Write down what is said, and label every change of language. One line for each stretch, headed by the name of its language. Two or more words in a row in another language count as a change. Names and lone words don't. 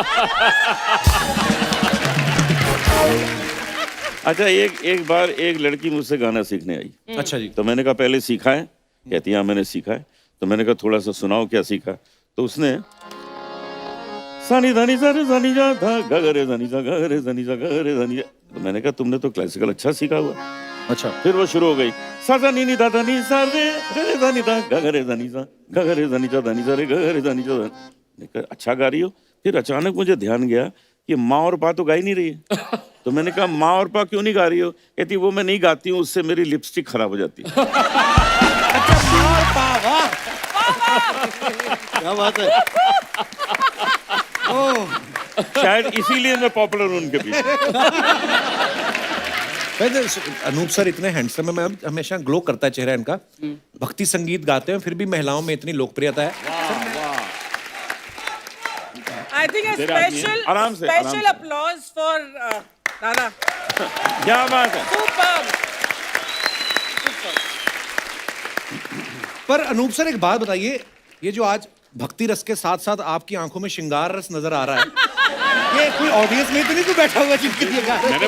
Hindi: अच्छा, एक बार एक लड़की मुझसे गाना सीखने आई। अच्छा जी। तो मैंने कहा पहले सीखा है? कहती है हाँ मैंने सीखा है। तो मैंने कहा थोड़ा सा सुनाओ क्या सीखा। तो उसने सानी धानी सारे सानी जा था गगरे धानी सा गगरे धानी सा गगरे धानी जा। तो मैंने कहा तुमने तो क्लासिकल अच्छा सीखा हुआ। अच्छा। फिर वो शुरू हो गई सा नी नी दा दा नी सा रे गगरे धानी दा गगरे धानी सा गगरे धानी जा धानी सा रे गगरे धानी जा। मैंने कहा अच्छा गा रही हो। फिर अचानक मुझे ध्यान गया कि माँ और पा तो गा ही नहीं रही है। तो मैंने कहा माँ और पा क्यों नहीं गा रही हो? कहती वो मैं नहीं गाती हूँ, उससे मेरी लिपस्टिक खराब हो जाती है। क्या बात है। शायद इसीलिए मैं पॉपुलर हूँ उनके पीछे। वैसे अनूप सर इतने हैंडसम है, मैं हमेशा ग्लो करता है चेहरा इनका। भक्ति संगीत गाते हैं फिर भी महिलाओं में इतनी लोकप्रियता है।
English: I think a special
Hindi: आराम से,
English: special applause for दादा।
Hindi: क्या बात है। Superb। पर अनूप सर एक बात बताइए, ये जो आज भक्ति रस के साथ साथ आपकी आंखों में श्रृंगार रस नजर आ रहा है, ये कोई ऑडियंस में तो नहीं कोई बैठा हुआ जिनके लिए गा रहे हैं?